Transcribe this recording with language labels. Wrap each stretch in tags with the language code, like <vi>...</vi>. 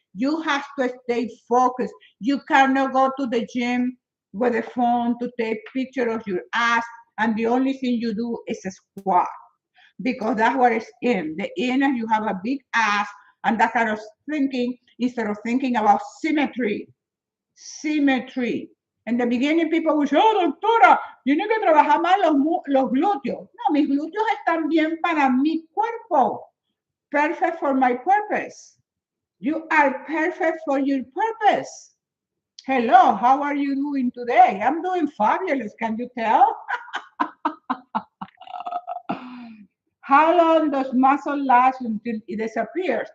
<en>You have to stay focused. You cannot go to the gym with a phone to take picture of your ass, and the only thing you do is a squat, because that's what it's in. The in is you have a big ass, and that kind of thinking, instead of thinking about symmetry. Symmetry. In the beginning, people would say, oh,</en> <es>doctora, tiene que trabajar más los glúteos. No, mis glúteos están bien para mi cuerpo.</es> <en>Perfect for my purpose. You are perfect for your purpose. Hello, how are you doing today? I'm doing fabulous. Can you tell? How long does muscle last until it disappears?</en>